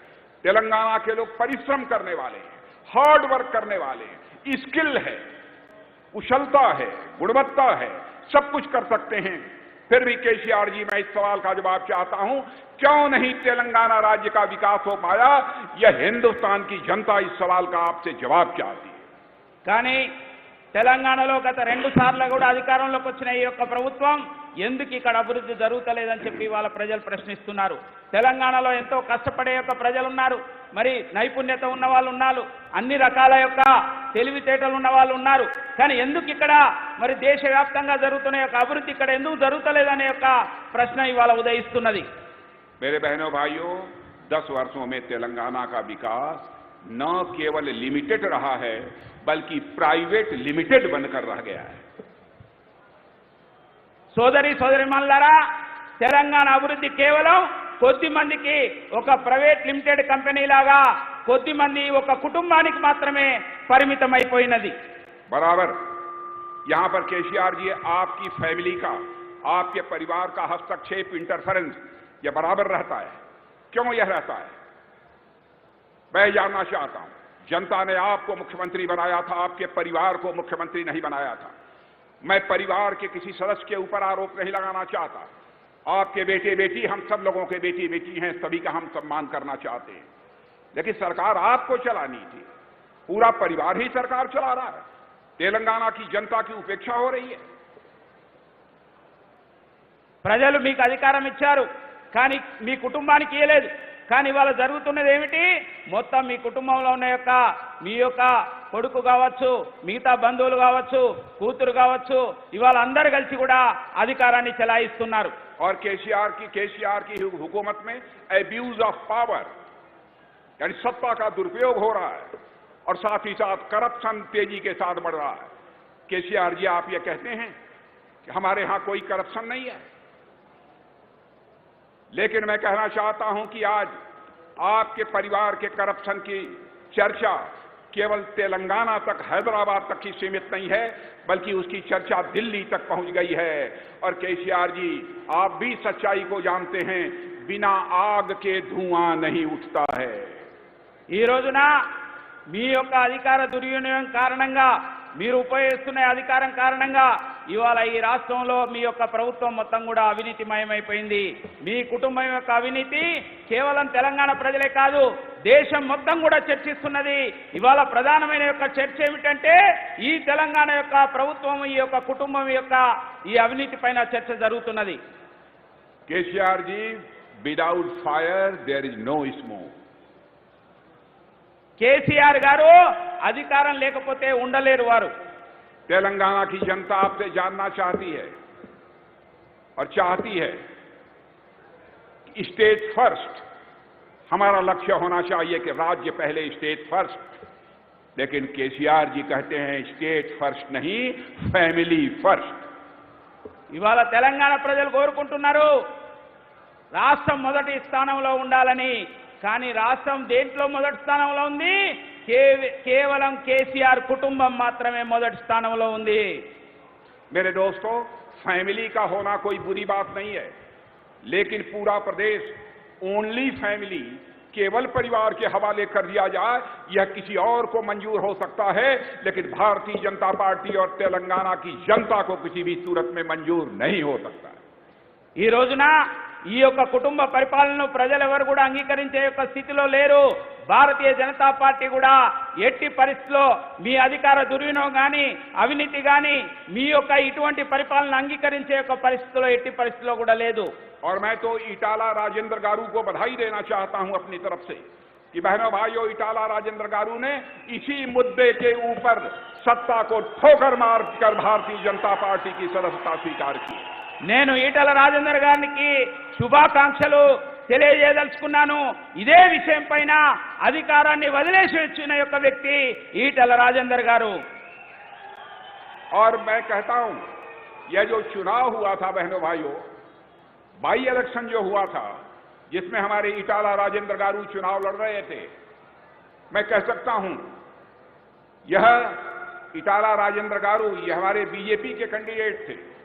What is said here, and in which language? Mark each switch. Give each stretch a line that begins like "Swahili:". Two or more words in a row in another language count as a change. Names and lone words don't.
Hindi: तेलंगाना के लोग परिश्रम करने वाले हैं,
English: hard work
Hindi: करने वाले हैं, स्किल है, कुशलता है, गुणवत्ता है, सब कुछ कर सकते हैं। फिर भी केसीआर जी, मैं इस सवाल का जवाब चाहता हूं, क्यों नहीं तेलंगाना राज्य का विकास हो पाया? यह हिंदुस्तान की जनता इस सवाल का आपसे जवाब चाहती है।
Telugu: కానీ తెలంగాణలో గత 2 సార్లు కూడా అధికారంలోకి వచ్చిన ఈ యొక్క ప్రభుత్వం ఎందుకు ఇక్కడ అభివృద్ధి జరుగుతలేదని చెప్పి వాళ్ళ ప్రజలు ప్రశ్నిస్తున్నారు. తెలంగాణలో ఎంతో కష్టపడే యొక్క ప్రజలు ఉన్నారు, మరి నైపుణ్యత ఉన్న వాళ్ళు ఉన్నారు, అన్ని రకాల యొక్క తెలివితేటలు ఉన్న వాళ్ళు ఉన్నారు. కానీ ఎందుకు ఇక్కడ మరి దేశవ్యాప్తంగా జరుగుతున్న యొక్క అభివృద్ధి ఇక్కడ ఎందుకు జరుగుతలేదనే యొక్క ప్రశ్న ఇవాళ ఉదయిస్తున్నది.
Hindi: मेरे बहनों भाइयों, 10 वर्षों में तेलंगाना का विकास न केवल लिमिटेड रहा है, बल्कि
English: private limited
Hindi: बनकर रह गया है।
Telugu: సోదరిమణులారా, తెలంగాణ అభివృద్ధి కేవలం కొద్ది మందికి ఒక
English: private limited company
Telugu: లాగా, కొద్ది మంది ఒక కుటుంబానికి మాత్రమే పరిమితమైపోయినది.
Hindi: बराबर यहां पर केसीआर जी, आपकी फैमिली का, आपके परिवार का हस्तक्षेप, इंटरफेरेंस, यह बराबर रहता है। क्यों यह रहता है? मैं जानना चाहता हूं। जनता ने आपको मुख्यमंत्री बनाया था, आपके परिवार को मुख्यमंत्री नहीं बनाया था। मैं परिवार के किसी सदस्य के ऊपर आरोप नहीं लगाना चाहता। आपके बेटे बेटी, हम सब लोगों के बेटी बेटी हैं, सभी का हम सम्मान करना चाहते हैं। लेकिन सरकार आपको चलानी थी, पूरा परिवार ही सरकार चला रहा है। तेलंगाना की जनता की उपेक्षा हो रही है।
Telugu: ప్రజలు మీకు అధికారం ఇచ్చారు, కానీ మీ కుటుంబానికి ఇవ్వలేదు. కానీ ఇవాళ జరుగుతున్నది ఏమిటి? మొత్తం మీ కుటుంబంలో ఉన్న యొక్క మీ యొక్క కొడుకు కావచ్చు, మిగతా బంధువులు కావచ్చు, కూతురు కావచ్చు, ఇవాళ అందరూ కలిసి కూడా అధికారాన్ని చెలాయిస్తున్నారు.
Hindi: और केसीआर की हुकूमत में
English: abuse of power,
Hindi: यानी सत्ता का दुरुपयोग हो रहा है, और साथ ही साथ करप्शन तेजी के साथ बढ़ रहा है। केसीआर जी, आप ये कहते हैं कि हमारे यहां कोई करप्शन नहीं है, लेकिन मैं कहना चाहता हूं कि आज आपके परिवार के करप्शन की चर्चा केवल तेलंगाना तक, हैदराबाद तक ही सीमित नहीं है, बल्कि उसकी चर्चा दिल्ली तक पहुंच गई है। और केसीआर जी, आप भी सच्चाई को जानते हैं, बिना आग के धुआं नहीं उठता है।
Telugu: ఈ రోజున మీ యొక్క అధికార దుర్వినియోగం కారణంగా, మీరు ఉపయోగిస్తున్న అధికారం కారణంగా ఇవాళ ఈ రాష్ట్రంలో మీ యొక్క ప్రభుత్వం మొత్తం కూడా అవినీతిమయమైపోయింది. మీ కుటుంబం యొక్క అవినీతి కేవలం తెలంగాణ ప్రజలే కాదు, దేశం మొత్తం కూడా చర్చిస్తున్నది. ఇవాళ ప్రధానమైన యొక్క చర్చ ఏమిటంటే, ఈ తెలంగాణ యొక్క ప్రభుత్వం, ఈ యొక్క కుటుంబం యొక్క ఈ అవినీతి పైన చర్చ జరుగుతున్నది.
Hindi: केसीआर जी,
English: Without fire there is no smoke.
Telugu: కేసీఆర్ గారు అధికారం లేకపోతే ఉండలేరు వారు.
Hindi: तेलंगाना की जनता आपसे जानना चाहती है और चाहती है कि
English: state first
Hindi: हमारा लक्ष्य होना चाहिए, कि राज्य पहले,
English: state first.
Hindi: लेकिन केसीआर जी कहते हैं
English: state first
Hindi: नहीं,
English: family first.
Telugu: ఇవాళ తెలంగాణ ప్రజలు కోరుకుంటున్నారు రాష్ట్రం మొదటి స్థానంలో ఉండాలని. కానీ రాష్ట్రం దేంట్లో మొదటి స్థానంలో ఉంది? కేవలం కేసీఆర్ కుటుంబం మాత్రమే మొదటి స్థానంలో ఉంది.
Hindi: मेरे दोस्तों, फैमिली का होना कोई बुरी बात नहीं है, लेकिन पूरा प्रदेश
English: only family,
Hindi: केवल परिवार के हवाले कर दिया जाए, यह किसी और को मंजूर हो सकता है, लेकिन भारतीय जनता पार्टी और तेलंगाना की जनता को किसी भी सूरत में मंजूर नहीं हो सकता।
Telugu: ఈ రోజున ఈ యొక్క కుటుంబ పరిపాలనను ప్రజలెవరు కూడా అంగీకరించే యొక్క స్థితిలో లేరు. భారతీయ జనతా పార్టీ కూడా ఎట్టి పరిస్థితిలో మీ అధికార దుర్వినియోగం కానీ, అవినీతి కానీ, మీ యొక్క ఇటువంటి పరిపాలన అంగీకరించే యొక్క పరిస్థితిలో ఎట్టి పరిస్థితిలో కూడా లేదు.
Hindi: और मैं तो इटाला राजेंद्र गारू को बधाई देना चाहता हूं अपनी तरफ से, कि बहनों भाइयों, इटाला राजेंद्र गारू ने इसी मुद्दे के ऊपर सत्ता को ठोकर मारकर भारतीय जनता पार्टी की सदस्यता स्वीकार की।
Telugu: నేను ఈటల రాజేందర్ గారికి శుభాకాంక్షలు తెలియజేయదలుచుకున్నాను. ఇదే విషయం పైన అధికారాన్ని వదిలేసి వచ్చిన యొక్క వ్యక్తి ఈటల రాజేందర్ గారు.
Hindi: और मैं कहता हूं, यह जो चुनाव हुआ था बहनों भाइयों,
English: by election
Hindi: जो हुआ था, जिसमें हमारे इटाला राजेंद्र गारू चुनाव लड़ रहे थे, मैं कह सकता हूं यह इटाला राजेंद्र गारू, ये हमारे बीजेपी के कैंडिडेट थे,